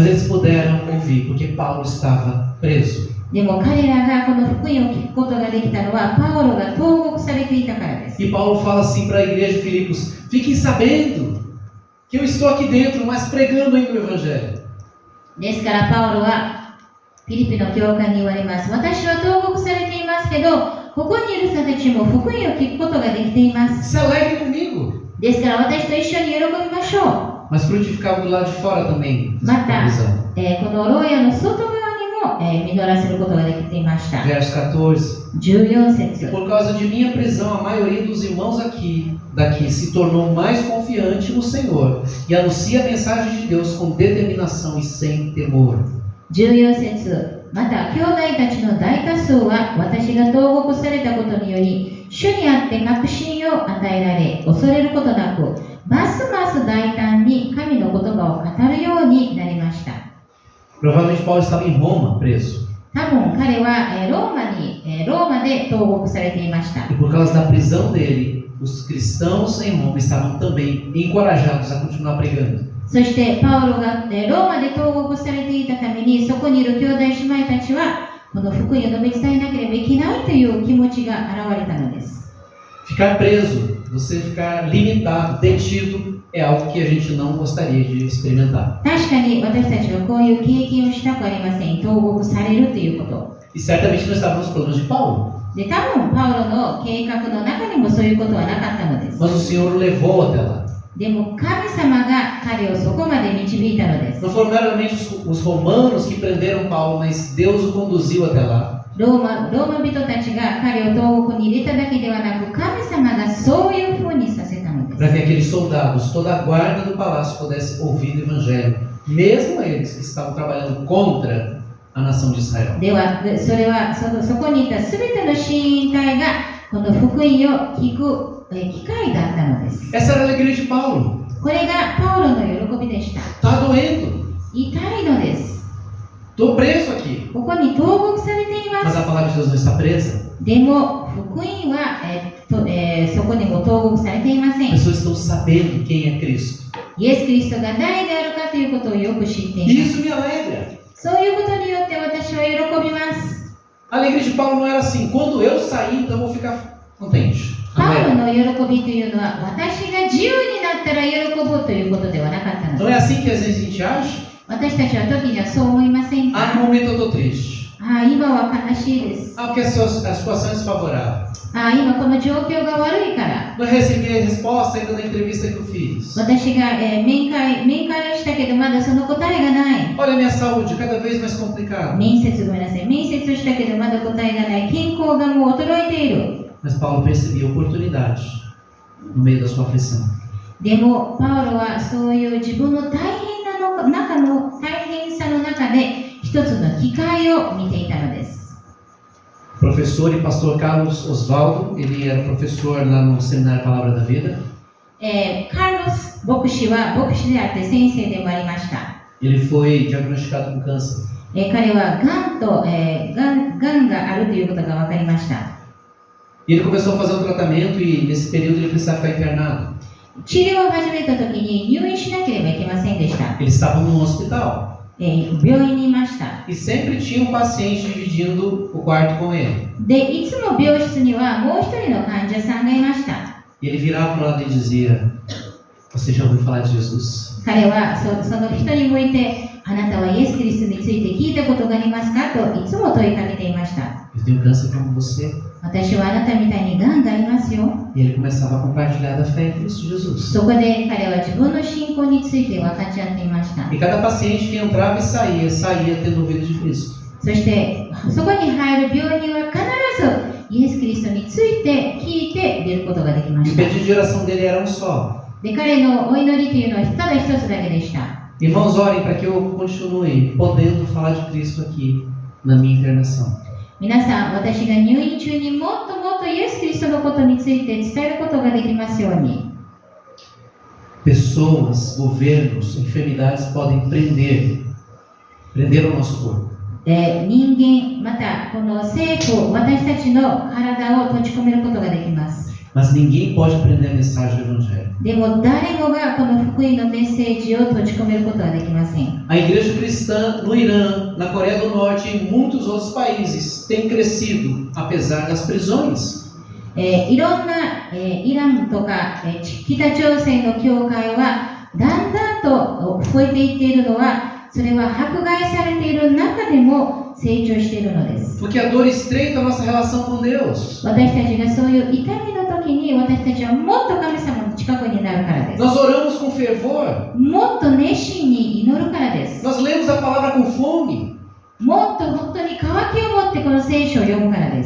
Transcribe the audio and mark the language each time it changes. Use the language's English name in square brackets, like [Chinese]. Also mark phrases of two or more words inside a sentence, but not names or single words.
[Portuguese] Mas eles puderam ouvir porque Paulo estava preso. [Japanese] でも彼らがこの福音を聞くことができたのはパウロが投獄されていたからです。 [Portuguese] E Paulo fala assim para a igreja de Filipos: fiquem sabendo que eu estou aqui dentro, mas pregando ainda o evangelho. [Japanese] ですからパウロはフィリピの教会に言われます。私は投獄されていますけど、ここにいる人たちも福音を聞くことができています。 [Portuguese] Se alegrem comigo. [Japanese] ですから私と一緒に喜びましょう。 [Portuguese] Mas frutificava do lado de fora também. [Japanese] また、 [Portuguese] Visão. [Japanese] この牢屋の外側にも、実らせることができていました。 [Portuguese] Verso 14. 14 E [Japanese] 節 [Portuguese] por causa de minha prisão, a maioria dos irmãos daqui se tornou mais confiante no Senhor e anuncia a mensagem de Deus com determinação e sem temor. [Japanese] 14 節また兄弟たちの大多数は私が投獄されたことにより主にあって確信を与えられ恐れることなくますます大胆に神の言葉を語るようになりました。 [Portuguese] Provavelmente Paulo estava em Roma, preso. [Japanese] 多分彼はローマで投獄されていました。 [Portuguese] E por causa da prisão dele, os cristãos em Roma estavam também encorajados a continuar pregando. [Japanese] そしてパウロがローマで投獄されていたためにそこにいる兄弟姉妹たちはこの福音を述べ伝えなければいけないという気持ちが現れたのです。 [Portuguese] Ficar preso, você ficar limitado, detido, é algo que a gente não gostaria de experimentar. [Japanese] 確かに私たちはこういう経験をしたくありません。投獄されるということ。 [Portuguese] E certamente não estava nos planos de Paulo. [Japanese] で、多分パウロの計画の中にもそういうことはなかったのです。 [Portuguese] Mas o Senhor o levou até lá. [Japanese] でも神様が彼をそこまで導いたのです。 [Portuguese] Não foram meramente os romanos que prenderam Paulo, mas Deus o conduziu até lá. [Japanese] ローマ人たちが彼を投獄に入れただけではなく、神様がそういうふうにさせたのです。 [Portuguese] Para que aqueles soldados, toda a guarda do palácio, pudesse ouvir o evangelho, mesmo eles que estavam trabalhando contra a nação de Israel. [Japanese] では、それはそこにいたすべての親衛隊がこの福音を聞く機会だったのです。 [Portuguese] Essa era a alegria de Paulo. [Japanese] これがパウロの喜びでした。 [Portuguese] Está doendo. [Japanese] 痛いのです。 [Portuguese] Estou preso aqui. [Japanese] ここに投獄されていま [Portuguese] Mas [Japanese] す。 [Portuguese] a palavra de Deus não está presa. [Japanese] でも福音は、そこにも投獄されていません。 [Portuguese] As pessoas estão sabendo quem é Cristo. [Japanese] イエス・キリストが誰であるかということをよく知ってい [Portuguese] E [Japanese] ます。 [Portuguese] isso me alegra. [Japanese] そういうことによって私は喜びます。 [Portuguese] A alegria de Paulo não era assim: quando eu sair, então eu vou ficar contente. [Japanese] パウロ [Portuguese] Não [Japanese] の喜びというのは私が自由になったら喜ぶということではなかったの [Portuguese] é [Japanese] です。 [Portuguese] assim que às vezes a gente acha? [Japanese] 私たちは時にはそう思いません Ah, か？ [Portuguese] no momento eu estou triste. [Japanese] 今は悲しいです。 [Portuguese] Ah, porque a situação é desfavorável. [Japanese] 今この状況が悪いから。 [Portuguese] Não recebi a resposta ainda na entrevista que eu fiz. [Japanese] 私が、面会をしたけどまだその答えがない。 [Portuguese] Olha a minha saúde, cada vez mais complicada. [Japanese] 面接をしたけどまだ答えがない。健康がもう衰えている。 [Portuguese] Mas Paulo percebia a oportunidade no meio da sua aflição. [Japanese] でもパウロはそういう自分の大変さの中で一つの機会を見ていたのです。 [Portuguese] Professor e pastor Carlos Osvaldo, ele era professor lá no Seminário Palavra da Vida. [Japanese] カルロス牧師は牧師であって先生でもありました。 [Portuguese] Ele foi diagnosticado com câncer. [Japanese] 彼はがんがあるということが分かりました。 [Portuguese] E ele começou a fazer um tratamento e nesse período ele precisava ficar internado. [Japanese] 治療を始めた時に入院しなければいけませんでした。 [Portuguese] Ele estava num hospital. [Japanese] 病院にいました。 [Portuguese] E sempre tinha um paciente dividindo o quarto com ele. [Japanese] で、いつも病室にはもう一人の患者さんがいました。 [Portuguese] E ele virava para o lado e dizia: Você já ouviu falar de Jesus? [Japanese] 彼はその人に向いて、あなたはイエス・キリストについて聞いたことがありますかといつも問いかけていました。 [Portuguese] Eu tenho câncer como você. [Japanese] 私はあなたみたいにがんがありますよ。 [Portuguese] E ele começava a compartilhar da fé em Cristo Jesus. [Japanese] そこで彼は自分の信仰について分かち合っていました。 [Portuguese] E cada paciente que entrava e saía tendo ouvido de Cristo. [Japanese] そしてそこに入る病人は必ずイエス・キリストについて聞いて出ることができま [Portuguese] E [Japanese] し [Portuguese] o [Japanese] た。 [Portuguese] pedido de oração dele era um só. [Japanese] で、彼のお祈りというのはただ一つだけでした。 [Portuguese] Irmãos, orem para que eu continue podendo falar de Cristo aqui na minha internação. [Japanese] 皆さん、私が入院中にもっともっとイエス・キリストのことについて伝えることができますように。 [Portuguese] Pessoas, governos, enfermidades podem prender o nosso corpo. [Japanese] で、人間、またこの政府、私たちの体を閉じ込めることができます。 [Portuguese] Mas ninguém pode prender a mensagem do Evangelho. [Japanese] でも誰もがこの福音のメッセージを閉じ込めることはできません。 [Portuguese] A igreja cristã no Irã, na Coreia do Norte e em muitos outros países tem crescido apesar das prisões. [Japanese] いろんな、イランとか、北朝鮮の教会はだんだんと増えていっているのは、それは迫害されている中でも成長しているのです。 [Portuguese] Porque a dor estreita a nossa relação com Deus. [Japanese] 私たちがそういう痛みの時に私たちはもっと神様の近くになるからです。 [Portuguese] Nós oramos com fervor. [Japanese] もっと熱心に祈るからです。 [Portuguese] Nós lemos a palavra com fome. [Japanese] もっと本当に渇きを持ってこの聖書を読むからです。